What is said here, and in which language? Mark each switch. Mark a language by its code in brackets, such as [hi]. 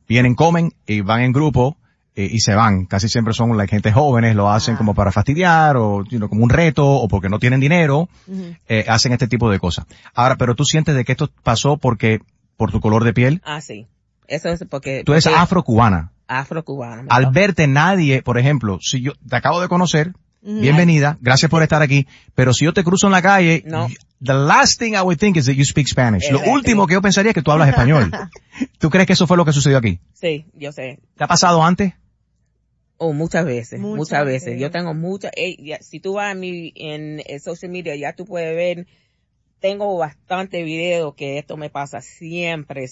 [es] Vienen, comen y van en grupo y se van. Casi siempre son like, gente jóvenes, lo hacen como para fastidiar o [en] you know, [es] como un reto o porque no tienen dinero, hacen este tipo de cosas. Ahora, pero tú sientes de que esto pasó porque por tu color de piel. Ah, sí. Eso es porque... Tú eres afrocubana. Afrocubana. Al verte nadie, por ejemplo, si yo te acabo de conocer, bienvenida, gracias por estar aquí, pero si yo te cruzo en la calle, no. [en] The last thing I would think is that you speak Spanish. [es] Lo último que yo pensaría es que tú hablas español. ¿Tú crees que eso fue lo que sucedió aquí? Sí, yo sé. ¿Te ha pasado antes? Oh, muchas veces. Yo tengo muchas. Si tú vas en social media, ya tú puedes ver. Tengo bastante videos que esto me pasa siempre.